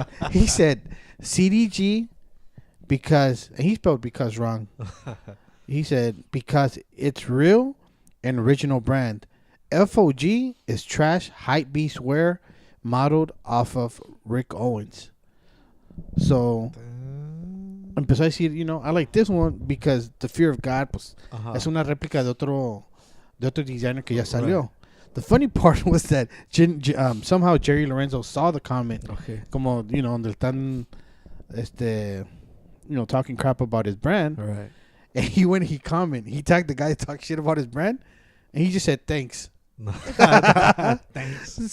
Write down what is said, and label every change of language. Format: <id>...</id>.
<en>He said, CDG, because, and he spelled because wrong. He said, because it's real and original brand. FOG is trash hype beast wear modeled off of Rick Owens.</en> <es>So, empezó a decir,</es> <en>I like this one because the</en> <es>Fear of God, pues, es una réplica de otro designer que ya salió.</es> <en>Right. The funny part was that somehow Jerry Lorenzo saw the comment. Okay.</en> <es>Como, donde están,</es> <en>talking crap about his brand. All right. And he commented. He tagged the guy that talked shit about his brand. And he just said, thanks. Thanks.</en>